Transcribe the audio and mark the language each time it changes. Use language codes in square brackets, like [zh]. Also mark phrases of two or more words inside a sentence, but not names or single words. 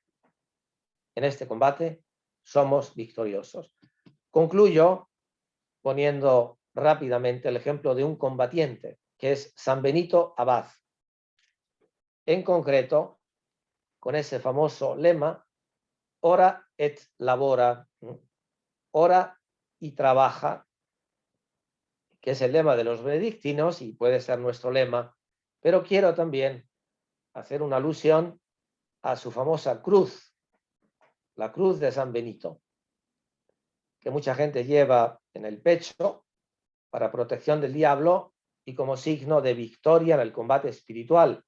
[es] En este combate somos victoriosos. Concluyo poniendo rápidamente el ejemplo de un combatiente, que es San Benito Abad. En concreto, con ese famoso lema, [la] ora et labora, [es] ora y trabaja, que es el lema de los benedictinos y puede ser nuestro lema, pero quiero también hacer una alusión a su famosa cruz, la cruz de San Benito, que mucha gente lleva en el pecho para protección del diablo y como signo de victoria en el combate espiritual.